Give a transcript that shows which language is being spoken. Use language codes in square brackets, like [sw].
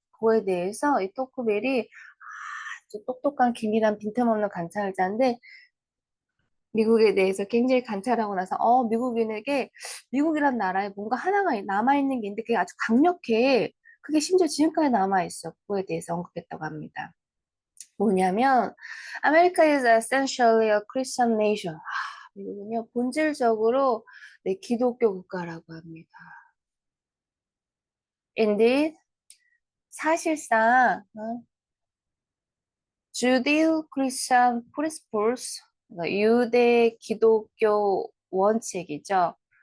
[ko] 그거에 대해서 이 토크빌이 아주 똑똑한 기밀한 빈틈없는 관찰자인데 미국에 대해서 굉장히 관찰하고 나서 미국인에게 미국이란 나라에 뭔가 하나가 남아있는 게 있는데 그게 아주 강력해. 그게 심지어 지금까지 남아있어. 그거에 대해서 언급했다고 합니다. 뭐냐면 [en] America is essentially a Christian nation. [ko] 미국은요, 본질적으로 네, 기독교 국가라고 합니다. [en] Indeed, [ko] 사실상 [en] Judeo-Christian principles, [ko] 그러니까 유대 기독교 원칙이죠.